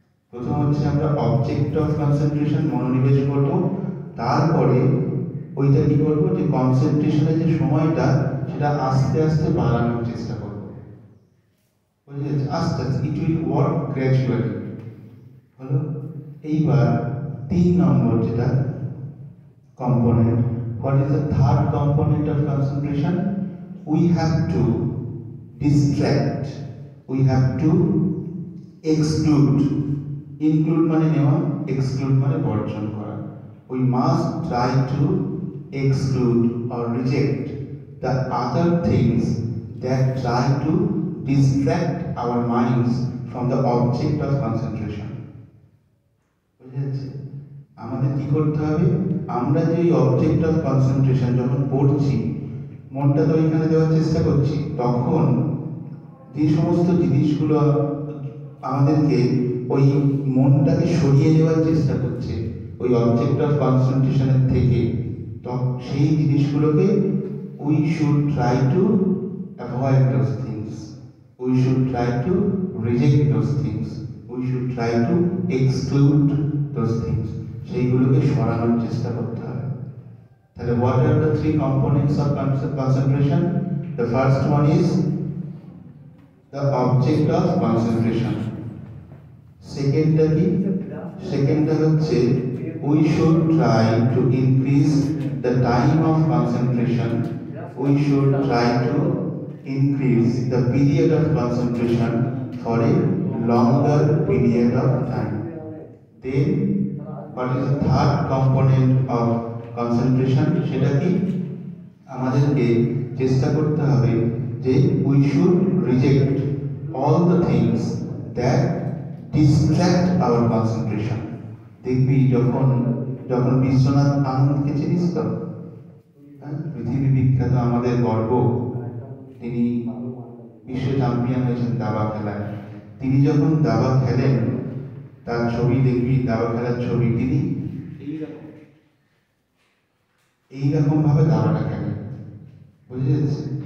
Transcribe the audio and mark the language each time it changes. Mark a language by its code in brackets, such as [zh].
[bn] প্রথম হচ্ছে আমরা অবজেক্ট অফ কনসেন্ট্রেশন মনোনিবেশ করব, তারপরে ওইটা কি করবো, যে কনসেন্ট্রেশনের যে সময়টা সেটা আস্তে আস্তে বাড়ানোর চেষ্টা করবো। বুঝেছে? আস্তে আস্তে, [en] It will work gradually. [bn] হলো? এইবার 3 নম্বর যেটা [en] component, what is the third component of concentration? We have to distract, we have to exclude, include [bn] মানে নেওয়া, [en] exclude [bn] মানে বর্জন করা। [en] We must try to exclude or reject the other things that try to distract our minds from the object of concentration. [bn] বুঝেছে? আমাদের কি করতে হবে? আমরা যে অবজেক্ট অফ কনসেন্ট্রেশন যখন পড়ছি, মনটা তো ওইখানে দেওয়ার চেষ্টা করছি, তখন যে সমস্ত জিনিসগুলো আমাদেরকে ওই মনটাকে সরিয়ে দেওয়ার চেষ্টা করছে ওই অবজেক্ট অফ কনসেন্ট্রেশনের থেকে, তো সেই জিনিসগুলোকে [en] we should try to avoid those things, [bn] we should try to reject those things, we should try to exclude those things, সেইগুলোকে সরানোর চেষ্টা করতে হবে। তাহলে [en] what are the 3 components of concentration? The first one is the object of concentration. [bn] সেকেন্ডটা কি? সেকেন্ডটা হচ্ছে [en] we should try to increase the time of concentration. We should try to increase the period of concentration for a longer period of time. Then what is the third component of concentration? [bn] সেটা কি? আমাদেরকে চেষ্টা করতে হবে যে [en] we should reject all the things that distract our concentration. [bn] দেখবি যখন বিশ্বনাথ আনন্দকে চিনিস তো, পৃথিবী বিখ্যাত আমাদের গর্ব, তিনি বিশ্ব চ্যাম্পিয়ন হয়েছেন দাবা খেলায়। তিনি যখন দাবা খেলেন, তার ছবি দেখবি, দাবা খেলার ছবি, তিনি এইরকম ভাবে দাবাটা খেলেন। বুঝে যাচ্ছে?